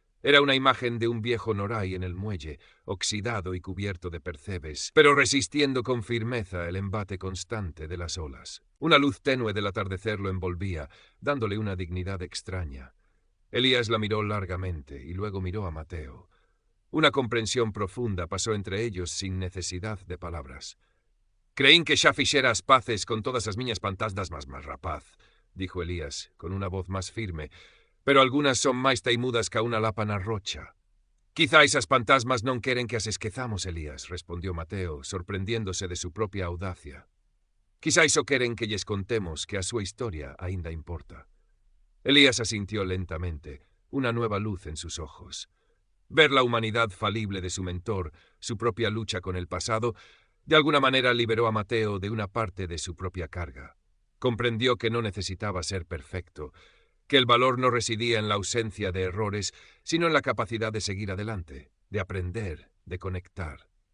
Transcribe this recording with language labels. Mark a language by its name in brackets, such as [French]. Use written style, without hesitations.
[Spanish] Era una imagen de un viejo noray en el muelle, oxidado y cubierto de percebes, pero resistiendo con firmeza el embate constante de las olas. Una luz tenue del atardecer lo envolvía, dándole una dignidad extraña. Elías la miró largamente y luego miró a Mateo. Una comprensión profunda pasó entre ellos sin necesidad de palabras. [Galician] «Creín que xa fixera as paces con todas as miñas pantasmas más rapaz», [Spanish] dijo Elías, con una voz más firme, [Galician] «pero algunas son máis teimudas ca unha lapa na rocha». «Quizá esas fantasmas non queren que as esquezamos, Elías», [Spanish] respondió Mateo, sorprendiéndose de su propia audacia. [Galician] «Quizá iso queren que lles contemos que a súa historia aínda importa». [Spanish] Elías asintió lentamente, una nueva luz en sus ojos. Ver la humanidad falible de su mentor, su propia lucha con el pasado, de alguna manera liberó a Mateo de una parte de su propia carga. Comprendió que no necesitaba ser perfecto, que el valor no residía en la ausencia de errores, sino en la capacidad de seguir adelante, de aprender, de conectar.